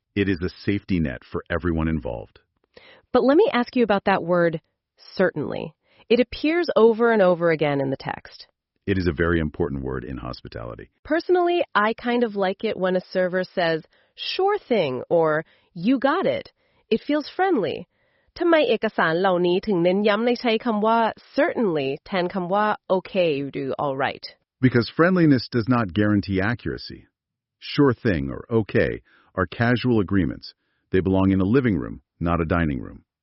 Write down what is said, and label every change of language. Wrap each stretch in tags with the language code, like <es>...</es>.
<en>It is a safety net for everyone involved. But let me ask you about that word, certainly. It appears over and over again in the text. It is a very important word in hospitality. Personally, I kind of like it when a server says, sure thing, or you got it. It feels friendly.</en> <th>ทำไมเอกสารเหล่านี้ถึงเน้นย้ำในใช้คำว่า certainly แทนคำว่า okay หรือ all right?</th> <en>Because friendliness does not guarantee accuracy. Sure thing or okay are casual agreements. They belong in a living room, not a dining room.</en>